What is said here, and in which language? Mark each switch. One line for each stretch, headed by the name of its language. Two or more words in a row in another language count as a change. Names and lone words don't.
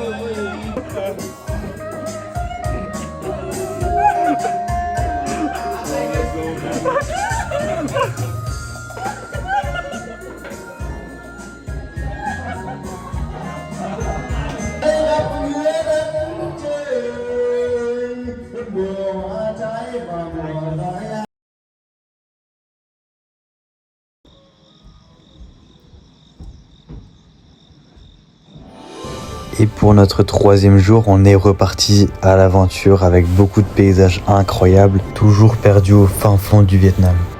Vietnamese: Gặp nghĩa đất trời, mùa hoa trái và mùa đói.
French: Et pour notre troisième jour, on est reparti à l'aventure avec beaucoup de paysages incroyables, toujours perdus au fin fond du Vietnam.